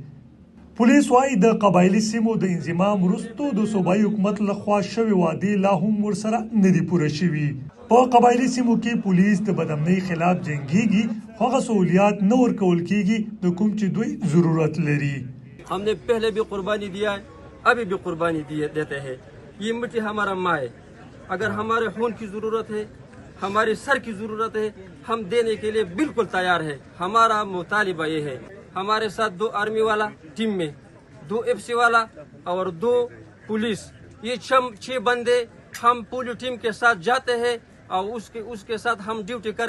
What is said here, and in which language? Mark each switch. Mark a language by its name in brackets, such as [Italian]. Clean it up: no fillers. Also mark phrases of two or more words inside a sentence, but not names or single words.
[Pashto] پولیس وايي د قبایلي سیمو د انضمام وروستو د صوبایي حکومت لخوا شوې وعدې لا هم ورسره نه دي پوره شوي. په قبایلي سیمو کې پولیس د بدامنۍ خلاف جنګیږي خو هغه سہولیات نه ورکول کیږي د کوم چې دوی ضرورت لري. [Urdu] ہم نے پہلے بھی قربانی دیا ہے، ابھی بھی قربانی دیتے ہیں. یہ مٹی ہمارا ماں ہے. اگر ہمارے خون کی ضرورت ہے، ہمارے سر کی ضرورت ہے، ہم دینے کے لیے بالکل تیار ہے. ہمارا مطالبہ یہ ہے، ہمارے ساتھ 2 آرمی والا ٹیم میں، 2 FC والا اور 2 پولیس، یہ 6 بندے ہم پوری ٹیم کے ساتھ جاتے ہیں اور اس کے ساتھ ہم ڈیوٹی کریں.